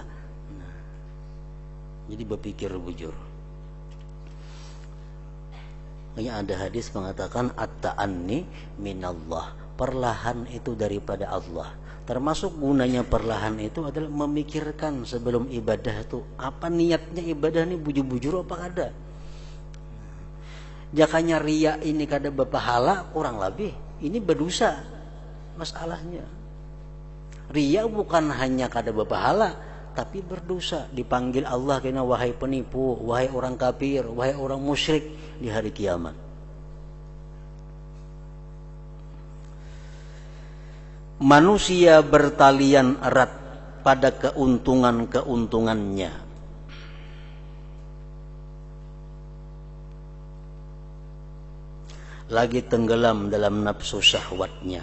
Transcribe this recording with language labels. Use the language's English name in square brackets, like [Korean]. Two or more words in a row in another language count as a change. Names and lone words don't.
[Indonesian] Nah, jadi berpikir bujur. Ada hadis mengatakan [Arabic] at-ta'anni minallah, [Indonesian] perlahan itu daripada Allah. Termasuk gunanya perlahan itu adalah memikirkan sebelum ibadah itu apa niatnya ibadah ini, [Banjar] bujur-bujur apa kada. [Indonesian] Jakanya ria ini kada berpahala, kurang lebih ini berdosa masalahnya. Ria bukan hanya kada berpahala, tapi berdosa, dipanggil Allah kena wahai penipu, wahai orang kafir, wahai orang musyrik di hari kiamat. Manusia bertalian erat pada keuntungan-keuntungannya. Lagi tenggelam dalam nafsu syahwatnya.